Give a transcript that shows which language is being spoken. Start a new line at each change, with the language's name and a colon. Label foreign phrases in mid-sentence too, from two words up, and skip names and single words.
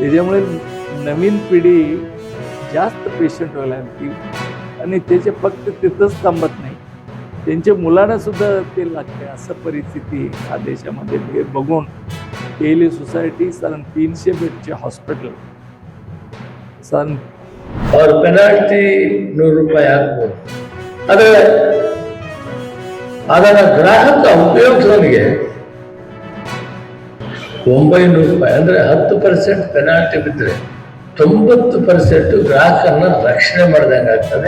Marathi: त्याच्यामुळे नवीन पिढी जास्त पेशंट व्हायला लागली आणि त्याचे फक्त तिथंच थांबत नाही, त्यांच्या मुलांना सुद्धा ते लागते. असं परिस्थिती हा देशामध्ये हे बघून केली सोसायटी साधारण 300 बेडचे हॉस्पिटल साधारण
Kannada: और पेनाल्टी 100 ರೂಪಾಯಿ ಹಾಕ್ಬೋದು. ಆದರೆ ಅದರ ಗ್ರಾಹಕ ಉಪಯೋಗಿಸೋನಿಗೆ 900 ರೂಪಾಯಿ ಅಂದರೆ 10% ಪೆನಾಲ್ಟಿ ಬಿದ್ದರೆ 90% ಗ್ರಾಹಕರನ್ನ ರಕ್ಷಣೆ ಮಾಡಿದಂಗೆ ಆಗ್ತದೆ.